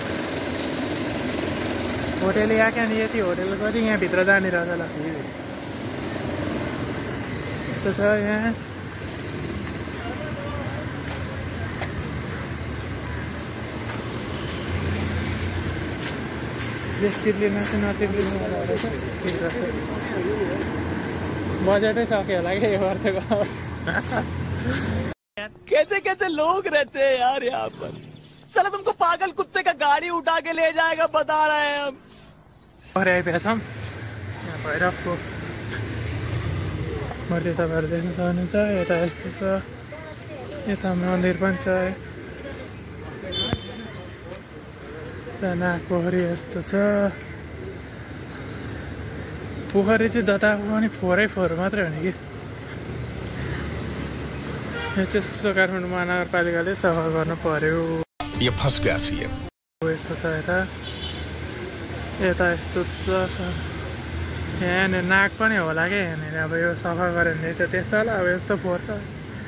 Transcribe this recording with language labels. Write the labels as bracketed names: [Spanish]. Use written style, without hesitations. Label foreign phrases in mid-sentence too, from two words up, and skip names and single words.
[Nepali] होटेल यहाँ कहाँनिर यति होटेल कति यहाँभित्र जाने रहेछ ल यस्तो छ यहाँ चिप्लिनु नचिप्लिनु रहेछ बजेटै सक्यो होला क्या यो वर्षको [Hindi] कैसे कैसे लोग रहते हैं यार यहाँ पर साला तुमको पागल कुत्ते का गाड़ी उठा के ले जाएगा बता रहे हैं हम [Nepali] भरे आइपुगेका छौँ यहाँ भैरवको मूर्ति तपाईँहरू देख्न सक्नुहुन्छ यता यस्तो छ यता मन्दिर पनि छ नाग पोखरी यस्तो छ पोखरी चाहिँ जता पनि फोहोरै फोहोर मात्रै हो नि कि यो चाहिँ यसो काठमाडौँ महानगरपालिकाले सफा गर्नु पर्यो यस्तो छ यता यता यस्तो छ यहाँनिर नाक पनि होला क्या यहाँनिर अब यो सफा गऱ्यो भने त त्यस्तो होला अब यस्तो फोहोर छ